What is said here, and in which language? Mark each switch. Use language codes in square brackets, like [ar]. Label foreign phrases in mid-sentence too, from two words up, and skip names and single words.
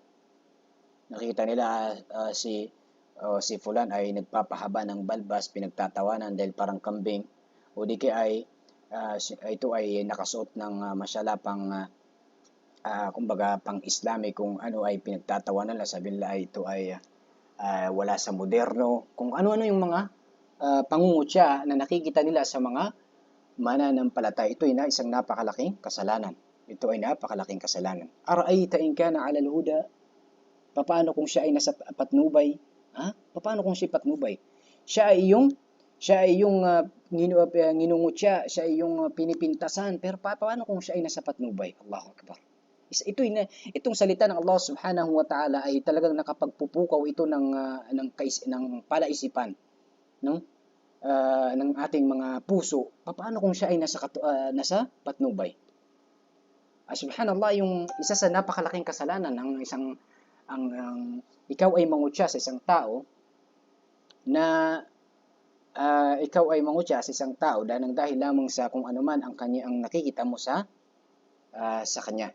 [tl] Nakita nila si fulan ay nagpapahaba ng balbas, pinagtatawanan dahil parang kambing, o di kaya ay ito ay nakasuot ng masyalapang kumbaga pang Islamic, kung ano ay pinagtatawanan nila, sabi nila ay ito ay wala sa moderno, kung ano-ano yung mga pangungutya na nakikita nila sa mga mananampalataya. Ito ay isang napakalaking kasalanan. [ar] أرأيت إن كان على الهدى, [tl] paano kung siya ay nasa patnubay? Paano kung siya patnubay? Siya ay yung nginungutya, siya ay yung pinipintasan, pero paano kung siya ay nasa patnubay? [ar] الله أكبر. [tl] Itong salita ng Allah [ar] سبحانه وتعالى [tl] ay talagang nakapagpupukaw ito ng palaisipan, no? Ng ating mga puso. Paano kung siya ay nasa patnubay? Subhanallah, yung isa sa napakalaking kasalanan ng ikaw ay mangutya sa isang tao na dahil lamang sa kung ano man ang nakikita mo sa kanya.